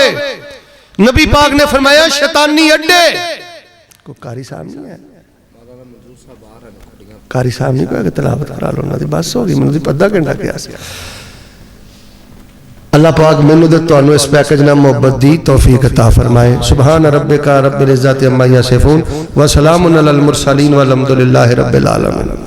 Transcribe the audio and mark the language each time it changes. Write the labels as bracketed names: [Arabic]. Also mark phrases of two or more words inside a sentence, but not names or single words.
[Punjabi] نبی پاک نے فرمایا شیطانی اڈے. کوئی قاری صاحب نہیں ہے، قاری صاحب نہیں کہا کہ تلاوت کرا لو، انہاں دی بس ہو گئی، مینوں ادھا گھنٹہ کیتا سی. اللہ پاک مینوں تے تہانوں اس پیکج نال محبت دی توفیق عطا فرمائے. [Arabic] سبحان ربك رب العزة عما يصفون وسلام على المرسلين والحمد لله رب العالمين.